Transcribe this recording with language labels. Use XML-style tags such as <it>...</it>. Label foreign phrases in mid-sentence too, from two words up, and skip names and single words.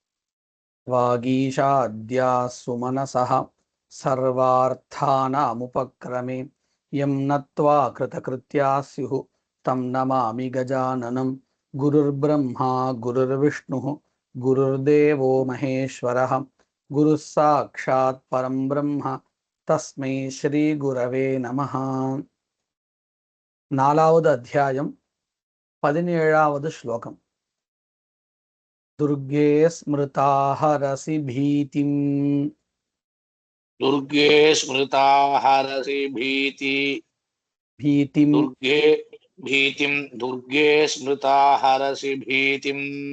<sa>वागीशाद्या सुमनसः सर्वार्थानामुपक्रमे यं नत्वा कृतकृत्याः स्युः तं नमामि गजाननं। गुरुर्ब्रह्मा गुरुर्विष्णुः गुरुर्देवो महेश्वरः गुरुः साक्षात् परं ब्रह्म तस्मै श्रीगुरवे नमः।</sa> <te>నాలుగవది అధ్యాయం 17వ శ్లోకం.</te> <sa>दुर्गे स्मृता हरसि भीतिं दुर्गे स्मृता हरसि भीतिं दुर्गे स्मृता हरसि भीतिम्</sa>